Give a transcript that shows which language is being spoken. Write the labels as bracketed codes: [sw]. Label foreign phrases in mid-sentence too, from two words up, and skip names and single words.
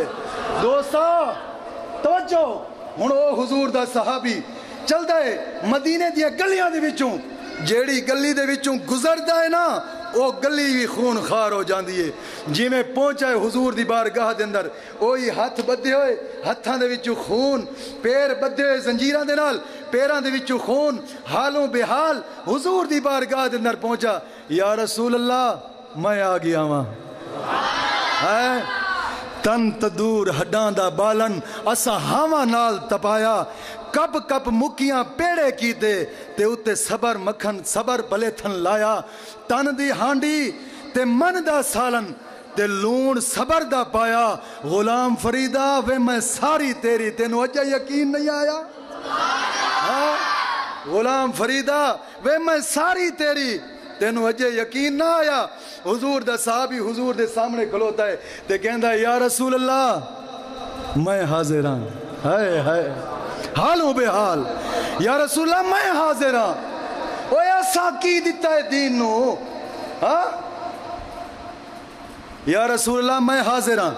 [pa] دوستا توجہ، ہن او حضور دا صحابی چل دے مدینے دیا گلیاں دے وچوں، جیڑی گلی دے وچوں گزردا ہے نا او گلی بھی خون خار ہو جاندی ہے۔ جی میں پہنچا ہے حضور دی بارگاہ دے اندر، اوہی ہاتھ بدھے ہوئے، ہتھاں دے وچوں خون، پیر بدھے ہوئے زنجیراں دے نال، پیراں دے وچوں خون، حالوں بے حال حضور دی بارگاہ دے اندر پہنچا، [ar] یا رسول اللہ [pa] میں آ گیا ہاں، تن تدور ہڈاں دا بالن اسا ہاواں نال تپایا، کب کب مکیاں پیڑے کیتے تے اتے صبر مکھن صبر بلے تھن لایا، تن دی ہانڈی تے من دا سالن تے لون صبر دا پایا، غلام فریدہ وے میں ساری تیری، تینوں اجا یقین نہیں آیا؟ غلام فریدہ وے میں ساری تیری، تینوں اجے یقین نہ آیا؟ حضور دا صحابی حضور دے سامنے کھلوتا ہے تے کہندا ہے [ar] یا رسول اللہ [pa] میں حاضر ہاں، ہائے ہائے حالوں بے حال، [ar] یا رسول اللہ [pa] میں حاضر ہاں، اوے ایسا کی دیتا ہے دین نو، ہاں [ar] یا رسول اللہ [pa] میں حاضر ہاں۔